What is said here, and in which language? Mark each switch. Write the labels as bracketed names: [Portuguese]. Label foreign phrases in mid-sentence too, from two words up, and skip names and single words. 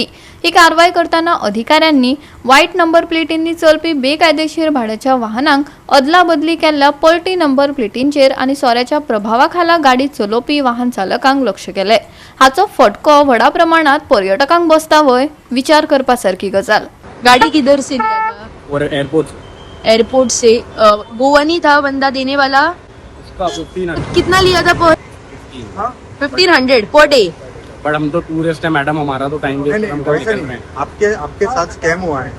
[Konkani] ही कारवाई करताना अधिकाऱ्यांनी वायट नंबर प्लेटींनी चलपी बेकायदेशीर भाड्याच्या वाहनांक अदला बदली केल्ल्या पलटी नंबर प्लेटींचेर आणि सोऱ्याच्या प्रभावाखाला गाडी चलोवपी वाहन चालकांक लक्ष केले। हाचो फटको व्हडा प्रमाणात पर्यटकांक बसता वय विचार करपासारकी गजाल। [Hindi] गाड़ी किधर से लिया था? और एयरपोर्ट से। गोवा नहीं था बंदा देने वाला? इसका 1500 कितना लिया था पर 1500 पर डे? बट हम तो टूरिस्ट है मैडम, हमारा तो [English] time waste [Hindi] हम वैसे नहीं, आपके साथ स्कैम हुआ है।